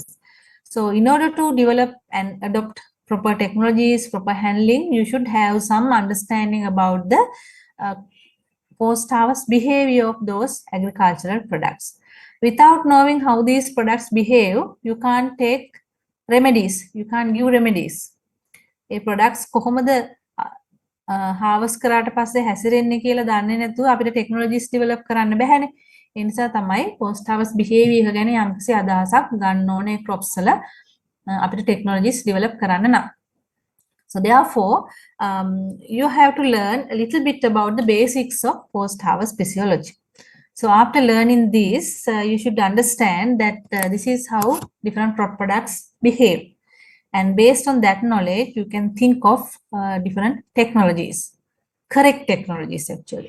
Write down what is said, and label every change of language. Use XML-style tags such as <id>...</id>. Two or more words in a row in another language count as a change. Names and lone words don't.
<en>So in order to develop and adopt proper technologies, proper handling, you should have some understanding about the post-harvest behavior of those agricultural products. Without knowing how these products behave, you can't take remedies, you can't give remedies.</en> <si>A products කොහොමද harvest කරාට පස්සේ හැසිරෙන්නේ කියලා දන්නේ නැතුව අපිට</si> <en>technologies develop</en> <si>කරන්න බැහැනේ. ඒ නිසා තමයි</si> <en>post harvest behavior</en> <si>ගැන යම්කිසි අදහසක් ගන්න ඕනේ crops වල අපිට</si> <en>technologies develop</en> <si>කරන්න නම්.</si> <en>So therefore, you have to learn a little bit about the basics of post-harvest physiology. So after learning this, you should understand that this is how different products behave. And based on that knowledge, you can think of different technologies, correct technologies actually.</en>